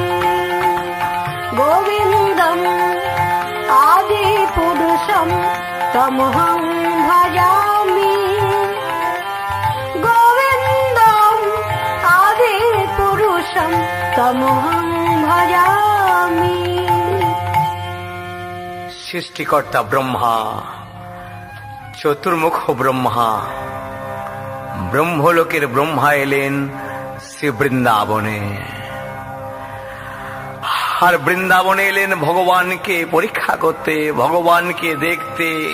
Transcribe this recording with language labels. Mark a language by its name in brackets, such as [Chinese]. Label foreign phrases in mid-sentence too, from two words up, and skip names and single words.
[Sanskrit] गोविन्दम् आदिपुरुषं तमहं भजामि। गोविन्दम् आदिपुरुषं तमहं भजामि। [Bangla] সৃষ্টিকর্তা ব্রহ্মা, চতুর্মুখ ব্রহ্মা, ব্রহ্মলোকের ব্রহ্মা এলেন শ্রী বৃন্দাবনে। আর বৃন্দাবনে এলেন ভগবানকে পরীক্ষা করতে, ভগবানকে দেখতে।